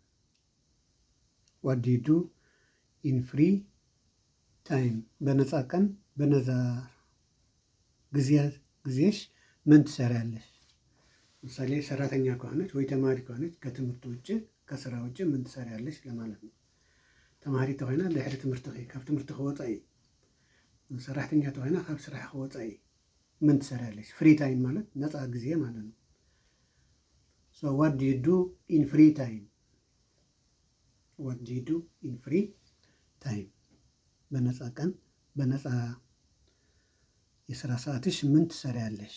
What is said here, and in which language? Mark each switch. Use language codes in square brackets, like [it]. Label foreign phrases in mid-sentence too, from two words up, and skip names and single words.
[en] What do you do in free time? [am] በነፃ ቀን በነፃ ጊዜሽ ምን ትሰሪያለሽ? ለምሳሌ ሰራተኛ ከሆነች ወይ ተማሪ ከሆነች ከትምህርት ውጭ ከስራ ውጭ ምን ትሰሪያለሽ ለማለት ነው። [ti] ተማሪ ተኮይና ድሕሪ ትምህርቲ ካብ ትምህርቲ ክወፃኢ፣ ሰራሕተኛ ተኮይና ካብ ስራሕ ክወፃኢ [am] ምን ትሰሪያለሽ? [en] free time [am] ማለት ነፃ ጊዜ ማለት ነው። [en] So what do you do in free time? What do you do in free time? [am] በነፃ ቀን በነፃ የስራ ሰዓትሽ ምን ትሰሪያለሽ?